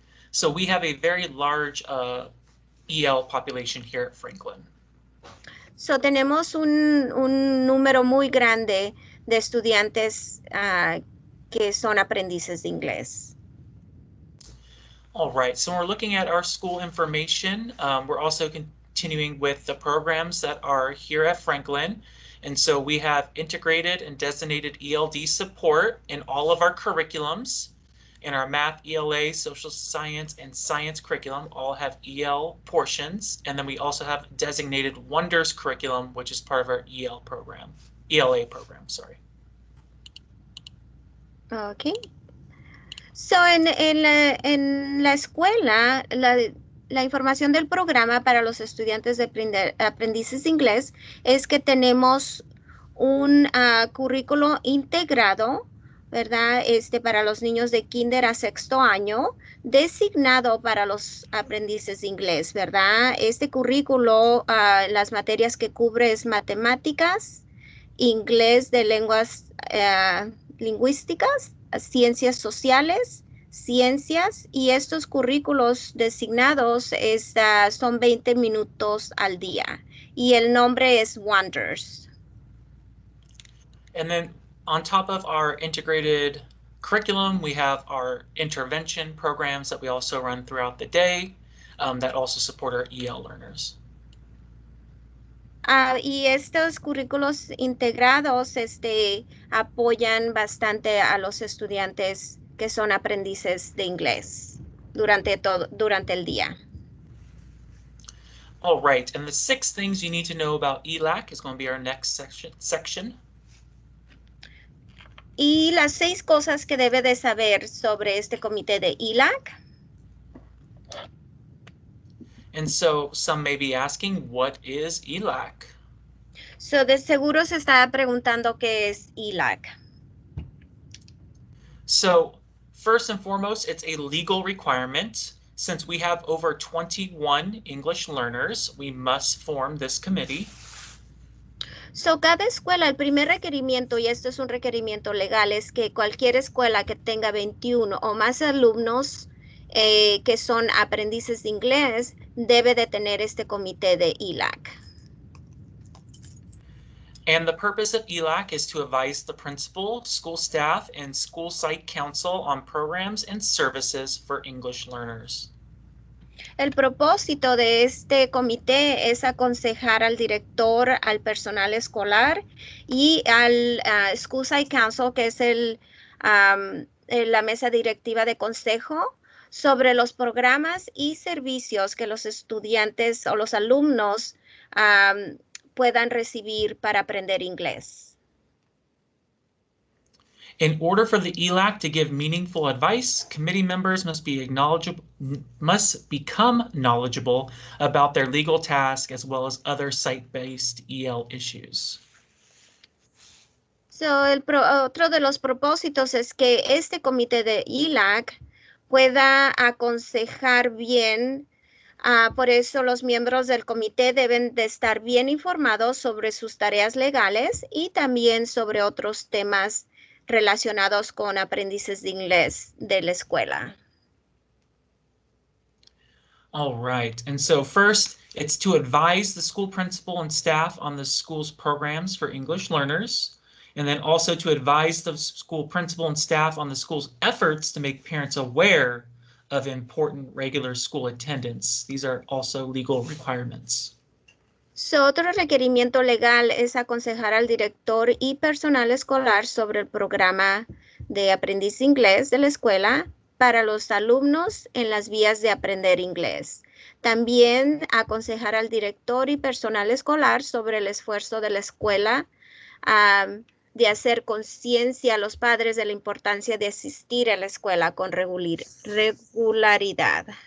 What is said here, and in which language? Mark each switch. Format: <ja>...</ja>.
<en>So we have a very large EL population here at Franklin.</en> <es>So tenemos un número muy grande de estudiantes que son aprendices de inglés.</es> <en>All right, so when we're looking at our school information, we're also continuing with the programs that are here at Franklin. And so we have integrated and designated ELD support in all of our curriculums. In our math, ELA, social science, and science curriculum all have EL portions. And then we also have designated Wonders curriculum, which is part of our ELA program, sorry. Okay.</en> <es>So, en la escuela, la información del programa para los estudiantes de aprendices de inglés es que tenemos un currículo integrado, ¿verdad? Para los niños de kinder a sexto año, designado para los aprendices de inglés, ¿verdad? Este currículo, las materias que cubre es matemáticas, inglés de lenguas lingüísticas, ciencias sociales, ciencias, y estos currículos designados son 20 minutos al día y el nombre es Wonders.</es> <en>And then on top of our integrated curriculum, we have our intervention programs that we also run throughout the day that also support our EL learners.</en> <es>Y estos currículos integrados apoyan bastante a los estudiantes que son aprendices de inglés durante el día.</es> <en>All right, and the 6 things you need to know about ELAC is going to be our next section.</en> <es>Y las 6 cosas que debe de saber sobre este comité de ELAC.</es> <en>And so some may be asking, what is ELAC?</en> <es>So de seguro se está preguntando qué es ELAC.</es> <en>So first and foremost, it's a legal requirement. Since we have over 21 English learners, we must form this committee.</en> <es>So, cada escuela, el primer requerimiento, y esto es un requerimiento legal, es que cualquier escuela que tenga 21 o más alumnos que son aprendices de inglés debe de tener este comité de ELAC.</es> <en>And the purpose of ELAC is to advise the principal, school staff, and school site council on programs and services for English learners.</en> <es>El propósito de este comité es aconsejar al director, al personal escolar y al School Site Council, que es la mesa directiva de consejo, sobre los programas y servicios que los estudiantes o los alumnos puedan recibir para aprender inglés.</es> <en>In order for the ELAC to give meaningful advice, committee members must become knowledgeable about their legal task as well as other site-based EL issues.</en> <es>So, otro de los propósitos es que este comité de ELAC pueda aconsejar bien. Por eso los miembros del comité deben de estar bien informados sobre sus tareas legales y también sobre otros temas relacionados con aprendices de inglés de la escuela.</es> <en>All right, and so first, it's to advise the school principal and staff on the school's programs for English learners, and then also to advise the school principal and staff on the school's efforts to make parents aware of important regular school attendance. These are also legal requirements.</en> <es>So, otro requerimiento legal es aconsejar al director y personal escolar sobre el programa de aprendiz de inglés de la escuela para los alumnos en las vías de aprender inglés. También aconsejar al director y personal escolar sobre el esfuerzo de la escuela de hacer conciencia a los padres de la importancia de asistir a la escuela con regularidad.</es>